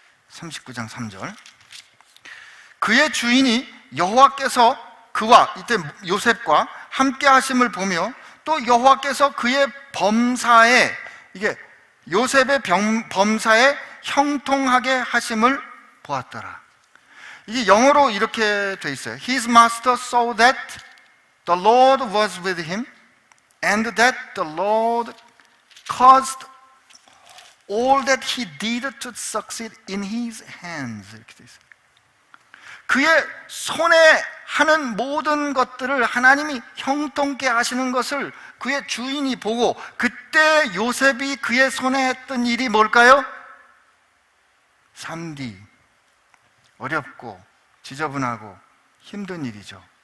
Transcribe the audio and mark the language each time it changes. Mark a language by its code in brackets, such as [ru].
[ko] 39장 3절. 그의 주인이 여호와께서 그와, 이때 요셉과 함께 하심을 보며, 또 여호와께서 그의 범사에, 이게 요셉의 범사에 형통하게 하심을 보았더라. 이게 영어로 이렇게 돼 있어요. [en] His master saw that the Lord was with him, and that the Lord caused all that he did to succeed in his hands. [ko] 이렇게 돼 있어요. 그의 손에 하는 모든 것들을 하나님이 형통케 하시는 것을 그의 주인이 보고, 그때 요셉이 그의 손에 했던 일이 뭘까요? 3D, 어렵고 지저분하고 힘든 일이죠.